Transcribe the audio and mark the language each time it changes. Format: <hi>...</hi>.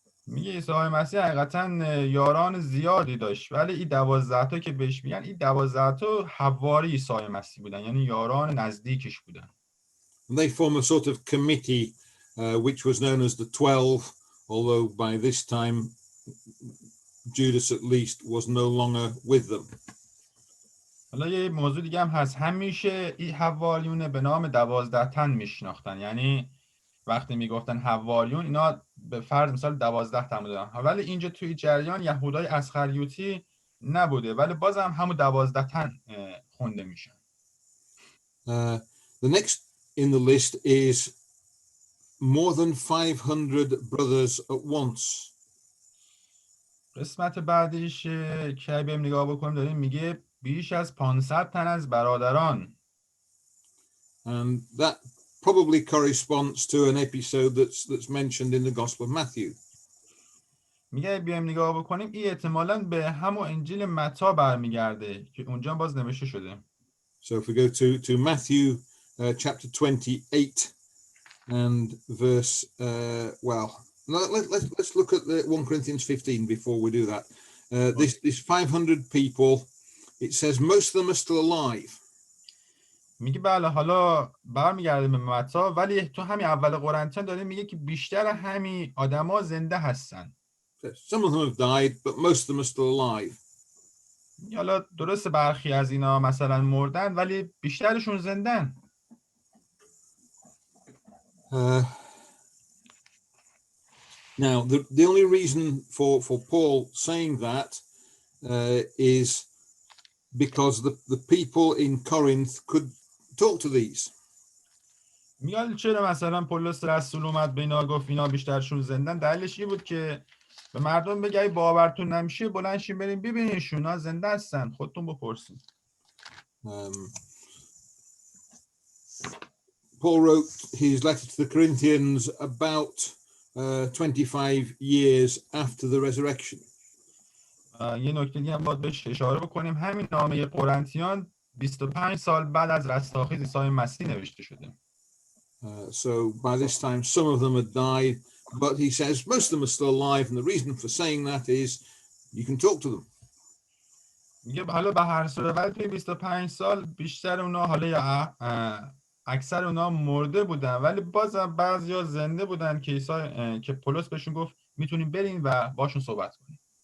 <fa>میگه عیسی مسیح حقیقتا یاران زیادی داشت، ولی این 12 تا که بهش میگن این 12 تا حواری عیسی مسیح بودن، یعنی یاران نزدیکش بودن.</fa> <en>And they form a sort of committee which was known as the 12, although by this time Judas at least was no longer with them.</en> <fa>حالا یه موضوع دیگه هم هست، همیشه این حواریون به نام 12 تن میشناختن، یعنی وقتی میگفتن حواریون اینا به فرض مثال 12 تا بودن، ولی اینجا توی جریان یهودای اسخریوطی نبوده، ولی بازم همون 12 تن خونده میشن.</fa> <en>The next in the list is more than 500 brothers at once.</en> <fa>قسمت بعدیش که بریم نگاه بکنیم داریم میگه بیش از 500 تن از برادران.</fa> <en>And that probably corresponds to an episode that's mentioned in the Gospel of Matthew.</en> <fa>میگه بیایم نگاه بکنیم این احتمالاً به همون انجیل متی برمیگرده که اونجا باز نوشته شده.</fa> <en>So if we go to Matthew chapter 28 and verse let's look at the 1 Corinthians 15 before we do that. This 500 people, it says most of them are still alive.</en> <fa>میگه بله حالا برمیگرده به متی، ولی تو همین اول قرنتیان داره میگه که بیشتر همین آدما زنده هستن.</fa> <en>Some of them have died, but most of them are still alive.</en> <fa>حالا درسته برخی از اینا مثلا مردن ولی بیشترشون زندن.</fa> <en>Now, the only reason for Paul saying that is because the people in Corinth could talk to these.</en> <fa>میگه چرا مثلا پولس رسول اومد به اینا گفت اینا بیشترشون زندن؟ دلیلش این بود که به مردم بگه ای باورتون نمیشه بلند شین بریم ببینینشون ها زنده هستن، خودتون بپرسین.</fa> <en>Paul wrote his letter to the Corinthians about 25 years after the resurrection.</en> <fa>یه نکته دیگه هم باید بهش اشاره بکنیم، همین نامه قرنتیان 25 سال بعد از رستاخیز عیسی مسیح نوشته شده.</fa> <en>So by this time some of them had died, but he says most of them are still alive, and the reason for saying that is you can talk to them.</en> <fa>میگه حالا به هر صورت ولی توی 25 سال بیشتر اونا حالا یا اکثر اونا مرده بودن، ولی بازم بعضیا زنده بودن که عیسی که پولس بهشون گفت میتونیم بریم و باشون صحبت کنیم.</fa>